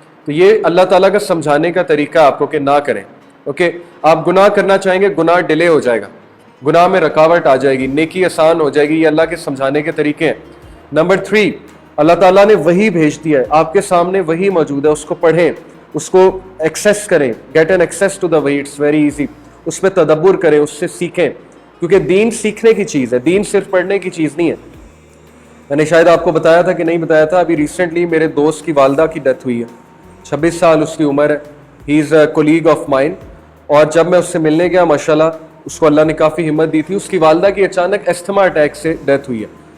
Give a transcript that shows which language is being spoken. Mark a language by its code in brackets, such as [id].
[ur] تو یہ اللہ تعالیٰ کا سمجھانے کا طریقہ آپ کو کہ نہ کریں. اوکے, آپ گناہ کرنا چاہیں گے, گناہ ڈیلے ہو جائے گا, گناہ میں رکاوٹ آ جائے گی, نیکی آسان ہو جائے گی. یہ اللہ کے سمجھانے کے طریقے ہیں. نمبر 3, اللہ تعالیٰ نے وحی بھیج دیا ہے, آپ کے سامنے وحی موجود ہے, اس کو پڑھیں, اس کو ایکسیس کریں. [en] Get an access to the وحی, it's very easy. [ur] اس پہ تدبر کریں, اس سے سیکھیں, کیونکہ دین سیکھنے کی چیز ہے, دین صرف پڑھنے کی چیز نہیں ہے. میں نے شاید آپ کو بتایا تھا کہ نہیں بتایا تھا, ابھی ریسنٹلی میرے دوست کی والدہ کی ڈیتھ ہوئی ہے, 26 سال اس کی عمر ہے. [en] he is a colleague of mine, [ur] اور جب میں اس سے ملنے گیا, ماشاءاللہ اس کو اللہ نے کافی ہمت دی تھی. اس کی والدہ کی اچانک استھما اٹیک سے ڈیتھ ہوئی ہے.